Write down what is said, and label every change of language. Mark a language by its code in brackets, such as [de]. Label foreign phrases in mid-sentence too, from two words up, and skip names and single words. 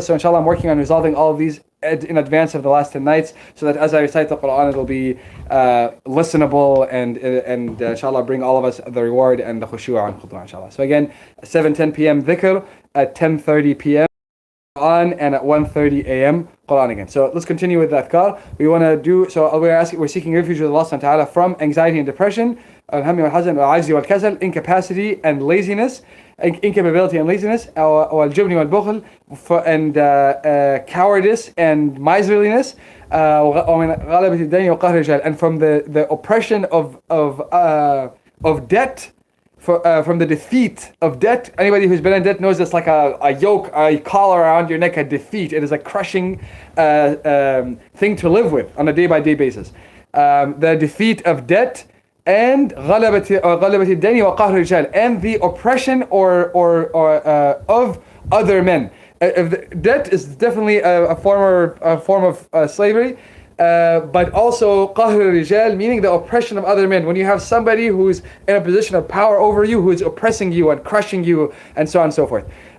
[en] So inshallah, I'm working on resolving all of these in advance of the last 10 nights, so that as I recite the Quran, it'll be listenable, and inshallah, bring all of us the reward and the khushu' and khudwa, inshallah. So again, 7:10 p.m. dhikr, at 10:30 p.m. Quran, and at 1:30 a.m. Quran again. So let's continue with that adhkar. We want to do so. We're seeking refuge with Allah [ar] سبحانه وتعالى [en] from anxiety and depression, [ar] الهم والحزن والعجز والكسل, [en] incapacity and laziness, incapability and laziness, [ar] والجبن والبخل, [en] and cowardice and miserliness, and from the oppression of debt. From the defeat of debt. Anybody who's been in debt knows it's like a yoke, a collar around your neck, a defeat. It is a crushing thing to live with on a day-by-day basis. The defeat of debt and [ar] غلبة الدين وقهر الرجال, [en] and the oppression or of other men. Debt is definitely a form of slavery. But also [ar] قهر رجال, [en] meaning the oppression of other men. When you have somebody who's in a position of power over you, who is oppressing you and crushing you, and so on and so forth.